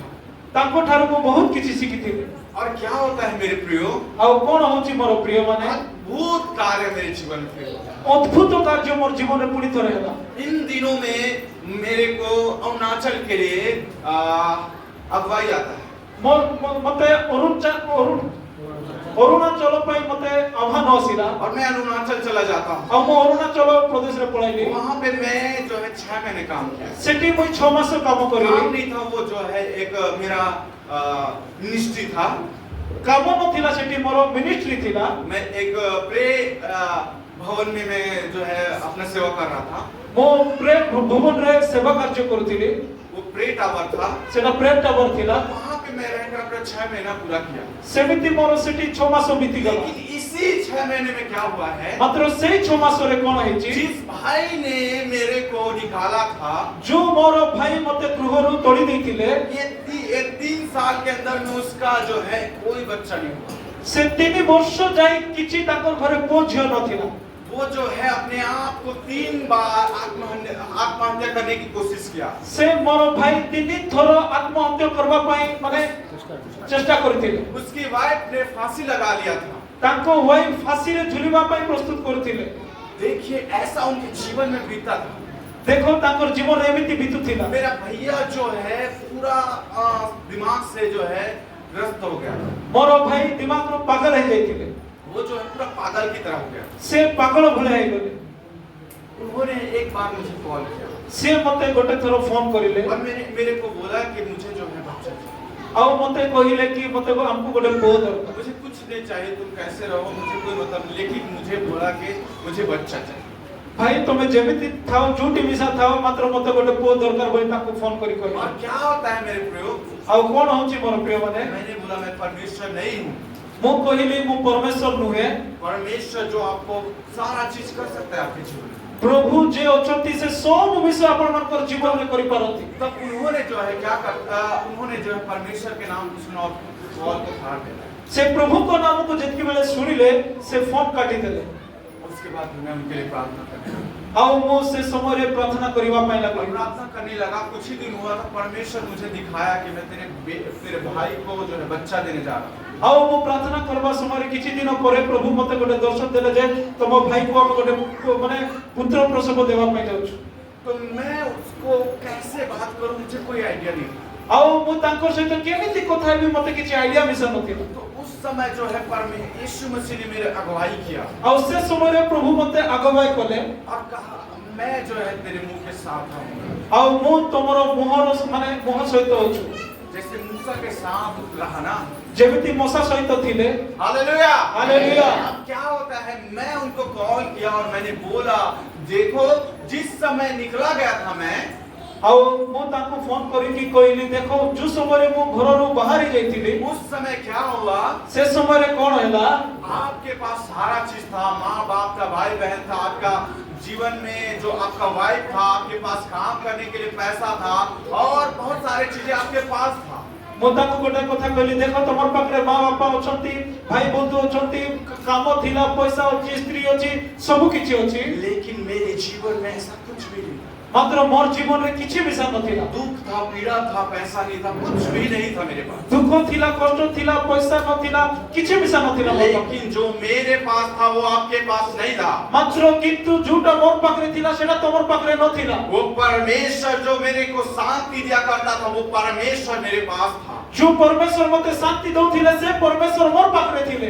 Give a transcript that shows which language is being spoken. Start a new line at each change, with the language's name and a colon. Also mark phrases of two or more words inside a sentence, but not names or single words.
Odia: ତାଙ୍କ ଠାରୁ ମୁଁ ବହୁତ କିଛି ଶିଖିଥିଲି।
Hindi: और क्या होता है मेरे प्रियो,
Odia: ଆଉ କଣ ହଉଛି ମୋର ପ୍ରିୟ ମାନେ,
Hindi: अद्भुत कार्य मेरे जीवन में होता है।
Odia: ଅଦ୍ଭୁତ କାର୍ଯ୍ୟ ମୋର ଜୀବନରେ ପୁଣି ଥରେ ହେଲା।
Hindi: इन दिनों में मेरे को अरुणाचल के लिए अगुवाई आता है।
Odia: ମତେ ଅରୁଣାଚଳ ପାଇଁ ମତେ ଆହ୍ୱାନ ଆସିଲା।
Hindi: और मैं अरुणाचल चला जाता हूँ।
Odia: ଆଉ ମୁଁ ଅରୁଣାଚଳ ପ୍ରଦେଶରେ ପଳାଇଲି।
Hindi: वहाँ पे मैं जो है 6 महीने काम किया।
Odia: ସେଠି ମୁଁ 6 ମାସ କାମ କରିଲି।
Hindi: काम नहीं था, वो जो है एक मेरा मिनिस्ट्री था।
Odia: କାମ ନଥିଲା, ସେଠି ମୋର ମିନିଷ୍ଟ୍ରି ଥିଲା।
Hindi: मैं एक प्रे भवन में मैं जो है अपना सेवा कर रहा था।
Odia: ମୁଁ ପ୍ରେ ଭବନରେ ସେବା କାର୍ଯ୍ୟ କରୁଥିଲି।
Hindi: वो प्रे टावर था।
Odia: ସେଟା ପ୍ରେ ଟାୱାର ଥିଲା।
Hindi: वहाँ पे मैं रहकर अपना 6 महीना पूरा किया।
Odia: ସେମିତି ମୋର ସେଠି 6 ମାସ ବିତିଗଲା।
Hindi: लेकिन इसी 6 महीने में क्या हुआ है,
Odia: ମାତ୍ର ସେଇ 6 ମାସରେ କଣ ହେଇଛି,
Hindi: जिस भाई ने मेरे को निकाला था,
Odia: ଯୋଉ ମୋର ଭାଇ ମତେ ଗୃହରୁ ତୋଳି ଦେଇଥିଲେ,
Hindi: ये 3 साल के अंदर में उसका जो है कोई बच्चा नहीं हुआ।
Odia: ସେ 3 ବର୍ଷ ଯାଇ କିଛି ତାଙ୍କର ଘରେ ପୁଅ ଝିଅ ନଥିଲା।
Hindi: वो जो है अपने आप को 3 बार आत्महत्या करने की कोशिश किया।
Odia: ସେ ମୋର ଭାଇ 3 ଥର ଆତ୍ମହତ୍ୟା କରିବା ପାଇଁ ମାନେ ଚେଷ୍ଟା କରିଥିଲେ।
Hindi: उसकी वाइफ ने फांसी लगा लिया था।
Odia: ତାଙ୍କ ୱାଇଫ ଫାଶୀରେ ଝୁଲିବା ପାଇଁ ପ୍ରସ୍ତୁତ କରୁଥିଲେ।
Hindi: देखिए ऐसा उनके जीवन में बीता था।
Odia: ଦେଖ ତାଙ୍କର ଜୀବନ ଏମିତି ବିତୁଥିଲା।
Hindi: मेरा भैया जो है पूरा दिमाग से जो है ग्रस्त हो गया।
Odia: ମୋର ଭାଇ ଦିମାଗରୁ ପାଗଳ ହେଇଯାଇଥିଲେ।
Hindi: वो जो है पूरा पागल की तरह हो गया।
Odia: ସେ ପାଗଳ ଭଳିଆ ହେଇଗଲେ।
Hindi: उन्होंने एक बार मुझे कॉल किया
Odia: ସେ ମତେ ଗୋଟେ ଥର ଫୋନ କରିଲେ।
Hindi: और मेरे को बोला कि मुझे जो है बच्चा चाहिए।
Odia: ଆଉ ମତେ କହିଲେ କି ମତେ ଆମକୁ ଗୋଟେ ପୁଅ ଦରକାର।
Hindi: मुझे कुछ नहीं चाहिए, तुम कैसे रहो मुझे कोई मतलब नहीं, लेकिन मुझे बोला कि मुझे बच्चा चाहिए।
Odia: ଭାଇ ତମେ ଯେମିତି ଥାଅ, ଯୋଉଠି ମିଶା ଥାଅ, ମାତ୍ର ମତେ ଗୋଟେ ପୁଅ ଦରକାର ବୋଲି ତାଙ୍କୁ ଫୋନ କରି କହିଲେ।
Hindi: और क्या होता है मेरे प्रियो,
Odia: ଆଉ କଣ ହଉଛି ମୋର ପ୍ରିୟ ମାନେ,
Hindi: मैंने बोला मैं परमेश्वर नहीं हूँ।
Odia: ମୁଁ କହିଲି ମୁଁ ପରମେଶ୍ୱର ନୁହେଁ।
Hindi: परमेश्वर जो आपको सारा चीज कर सकता है आपके जीवन में।
Odia: ପ୍ରଭୁ ଯେ ଅଛନ୍ତି ସେ ସବୁ ବିଷୟ ଆପଣଙ୍କର ଜୀବନରେ କରିପାରନ୍ତି।
Hindi: तब उन्होंने जो है क्या करता, उन्होंने जो है परमेश्वर के नाम को सुना और कॉल को काट दिया।
Odia: ସେ ପ୍ରଭୁଙ୍କ ନାମକୁ ଯେତିକି ବେଳେ ଶୁଣିଲେ ସେ ଫୋନ କାଟିଦେଲେ।
Hindi: उसके बाद मैं उनके लिए प्रार्थना करने लगा।
Odia: ଆଉ ମୁଁ ସେ ସମୟରେ ପ୍ରାର୍ଥନା କରିବା ପାଇଁ
Hindi: और
Odia: ଲାଗିଲି।
Hindi: प्रार्थना करने लगा, कुछ ही दिन हुआ था परमेश्वर मुझे दिखाया कि मैं तेरे भाई को जो है बच्चा देने जा रहा हूँ।
Odia: ଆଉ ମୁଁ ପ୍ରାର୍ଥନା କରିବା ସମୟରେ କିଛି ଦିନ ପରେ ପ୍ରଭୁ ମତେ ଗୋଟେ ଦର୍ଶନ ଦେଲେ ଯେ ତମ ଭାଇକୁ ଆମେ ଗୋଟେ ମାନେ ପୁତ୍ର ପ୍ରସବ ଦେବା ପାଇଁ ଯାଉଛୁ।
Hindi: तो मैं उसको कैसे बात करूं, मुझे कोई आइडिया नहीं।
Odia: ଆଉ ମୁଁ ତାଙ୍କ ସହିତ କେମିତି କଥା ହେବି ମତେ କିଛି ଆଇଡିଆ ମିଶା ନଥିଲା।
Hindi: तो उस समय जो है यीशु मसीह ने मेरे अगुवाई किया
Odia: ଆଉ ସେ ସମୟରେ ପ୍ରଭୁ ମତେ ଆଗବାଇ କଲେ।
Hindi: और कहा मैं जो है तेरे मुंह के साथ हूँ,
Odia: ଆଉ ମୁଁ ତମର ମୁହଁର ମାନେ ମୁହଁ ସହିତ ଅଛୁ।
Hindi: जैसे मूसा के साथ रहा ना।
Odia: ଯେମିତି ମଶା ସହିତ ଥିଲେ।
Hindi: हालेलुया हालेलुया। अब क्या होता है, मैं उनको कॉल किया और मैंने बोला देखो जिस समय निकला गया था मैं,
Odia: ଆଉ ମୁଁ ତାଙ୍କୁ ଫୋନ କରିକି କହିଲି ଦେଖ ଯୋଉ ସମୟରେ ମୁଁ ଘରରୁ ବାହାରି ଯାଇଥିଲି
Hindi: उस समय क्या हुआ,
Odia: ସେ ସମୟରେ କଣ ହେଲା,
Hindi: आपके पास सारा चीज था, माँ बाप था, भाई बहन था, आपका जीवन में जो आपका वाइफ था, आपके पास काम करने के लिए पैसा था और बहुत सारी चीजें आपके पास था।
Odia: ମୁଁ ତାଙ୍କୁ ଗୋଟେ କଥା କହିଲି ଦେଖ ତମର ପାଖରେ ମା ବାପା ଅଛନ୍ତି, ଭାଇ ବନ୍ଧୁ ଅଛନ୍ତି, କାମ ଥିଲା, ପଇସା ଅଛି, ସ୍ତ୍ରୀ ଅଛି, ସବୁ କିଛି ଅଛି,
Hindi: लेकिन मेरे जीवन में ऐसा कुछ भी नहीं था।
Odia: ମାତ୍ର ମୋର ଜୀବନରେ କିଛି ମିଶା ନଥିଲା।
Hindi: दुख था, पीड़ा था, पैसा नहीं था, कुछ भी नहीं था मेरे पास।
Odia: ଦୁଃଖ ଥିଲା, କଷ୍ଟ ଥିଲା, ପଇସା ନଥିଲା, କିଛି ମିଶା ନଥିଲା ମୋ ପାଖରେ।
Hindi: लेकिन जो मेरे पास था वो आपके पास नहीं था।
Odia: ମାତ୍ର କିନ୍ତୁ ଯୋଉଟା ମୋର ପାଖରେ ଥିଲା ସେଟା ତମର ପାଖରେ ନଥିଲା।
Hindi: वो परमेश्वर जो मेरे को शांति दिया करता था वो परमेश्वर मेरे पास था।
Odia: ଯୋଉ ପରମେଶ୍ୱର ମତେ ଶାନ୍ତି ଦଉଥିଲେ ସେ ପରମେଶ୍ୱର ମୋର ପାଖରେ ଥିଲେ।